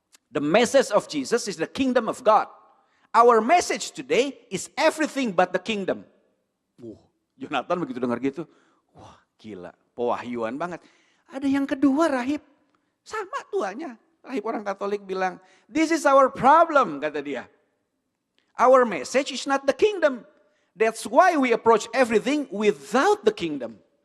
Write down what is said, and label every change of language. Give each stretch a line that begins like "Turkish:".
English: The message of Jesus is the kingdom of God. Our message today is everything but the kingdom."
Indonesian: Jonathan begitu dengar gitu, wah gila, pewahyuan banget. Ada yang kedua rahib, sama tuanya. Rahib orang Katolik bilang,
English: "This is our problem,"
Indonesian: kata dia.
English: "Our message is not the kingdom. That's why we approach everything without the kingdom."